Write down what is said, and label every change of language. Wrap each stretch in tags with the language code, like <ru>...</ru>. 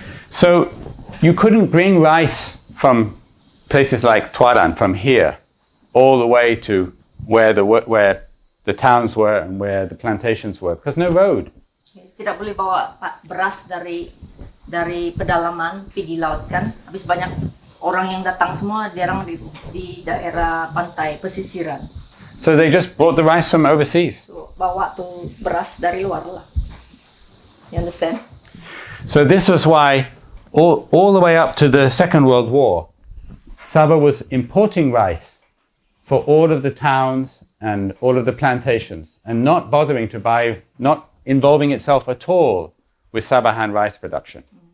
<en>So you couldn't bring rice from places like Tuaran from here all the way to where the towns were and where the plantations were because no road.</en> <ms>Tidak boleh bawa beras dari pedalaman pergi laut kan. Habis banyak orang yang datang semua jarang di daerah pantai pesisiran.</ms> <en>So they just brought the rice from overseas.</en> <ms>So, bawa tuh beras dari luar lah.</ms> <en>You understand? So this was why all the way up to the Second World War, Sabah was importing rice for all of the towns and all of the plantations and not bothering to buy, not involving itself at all with Sabahan rice production.</en>